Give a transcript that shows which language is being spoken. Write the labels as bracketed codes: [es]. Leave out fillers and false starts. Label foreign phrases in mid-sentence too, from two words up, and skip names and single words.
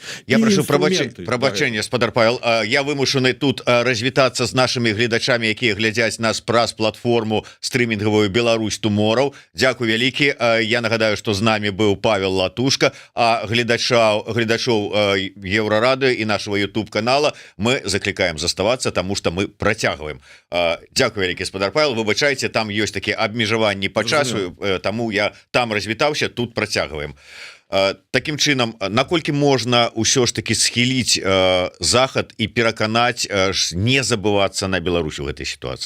[be] Я прошу прабачэння, спадар Павел, я вымушаны тут развітацца з нашымі гледачамі, якія глядзяць нас праз платформу стрымінгавую Беларусь Тумораў. Дзякуй вялікі. Я нагадаю, што з намі быў Павел Латушка, а гледачоў Еўрарадыё і [ru] нашего YouTube канала [be] мы заклікаем заставацца, таму што мы працягваем. Дзякуй вялікі, спадар Павел, выбачайце, там ёсць такія абмежаванні па часу, таму я там развітаўся, тут працягваем. Такім чынам, наколькі можна ўсё ж таки схіліць захад і пераканаць не забывацца на Беларусі ў гэтай сітуацыі?